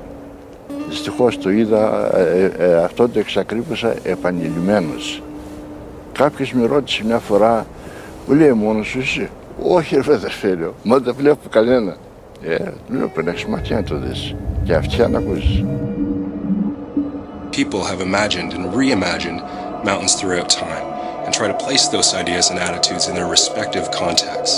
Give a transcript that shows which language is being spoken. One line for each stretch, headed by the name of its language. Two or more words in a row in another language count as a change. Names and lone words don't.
Greek: Δυστυχώς το είδα, αυτό το εξακρίβωσα επανειλημμένος. Κάποιος με ρώτησε μια φορά, μου λέει μόνος σου είσαι? Όχι ρε αδερφέ, λέω, μα δεν βλέπω κανένα. Λέω πρέπει να έχεις μάτια να το δεις και αυτιά να ακούσεις.
English: People have imagined and reimagined mountains throughout time and try to place those ideas and attitudes in their respective contexts.